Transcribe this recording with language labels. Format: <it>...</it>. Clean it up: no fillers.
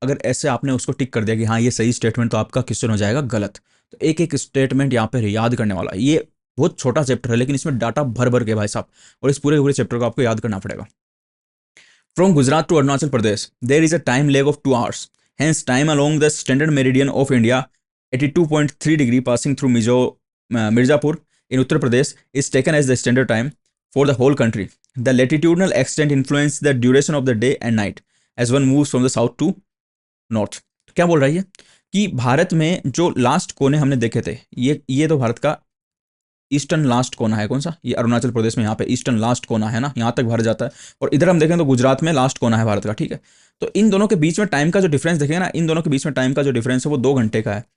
<hi>अगर ऐसे आपने उसको टिक कर दिया कि हाँ ये सही स्टेटमेंट, तो आपका क्वेश्चन हो जाएगा गलत। तो एक एक स्टेटमेंट यहाँ पे याद करने वाला है। ये बहुत छोटा चैप्टर है, लेकिन इसमें डाटा भर भर के भाई साहब, और इस पूरे पूरे चैप्टर को आपको याद करना पड़ेगा।</hi> <en>From Gujarat to Arunachal Pradesh there is a time lag of 2 hours. Hence, time along the standard meridian of India, 82.3 degree passing through Mirzapur in Uttar Pradesh, is taken as the standard time for the whole country. The latitudinal extent influences the duration of the day and night as one moves from the south to north.</en> <hi>क्या बोल रही है कि भारत में जो last कोने हमने देखे थे, ये तो भारत का ईस्टर्न लास्ट कोना है। कौन सा? ये अरुणाचल प्रदेश में यहाँ पे ईस्टर्न लास्ट कोना है ना, यहाँ तक भारत जाता है। और इधर हम देखें तो गुजरात में लास्ट कोना है भारत का। ठीक है, तो इन दोनों के बीच में टाइम का जो डिफरेंस देखेंगे ना, इन दोनों के बीच में टाइम का जो डिफरेंस है वो 2 घंटे का है।</hi>